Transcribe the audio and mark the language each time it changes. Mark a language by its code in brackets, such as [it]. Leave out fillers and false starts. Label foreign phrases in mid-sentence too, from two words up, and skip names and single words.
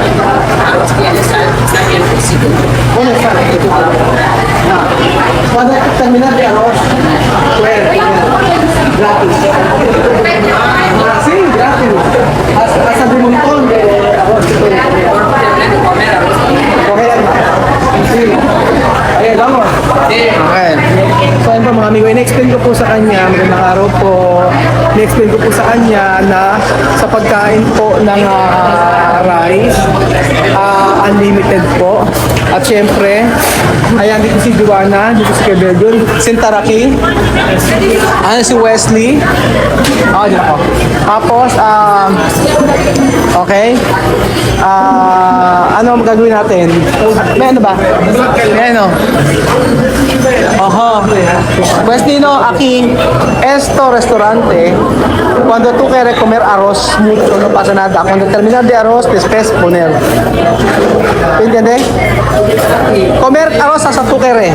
[es] ¿Dónde está? Cuando terminas de arroz, puedes comer gratis. Sí, gratis. Hasta de un montón de arroz que puedes comer. Sí. [tl] Ayan, vamos. Okay. So ayun po mga amigo, in-explain ko po sa kanya, magandang araw po, in-explain ko po sa kanya na sa pagkain po ng rice, unlimited po. At syempre, ayan dito si Joanna, dito si Kebedon, si Taraki, si Wesley. Dito ako. Tapos, okay. Ano ang gagawin natin? May ano ba? May ano? [es] Pues Dino, aquí, esto restaurante, cuando tú quieres comer arroz mucho, no pasa nada. Cuando terminas de arroz, después poner. ¿Entiendes? Comer arroz hasta tú quieres.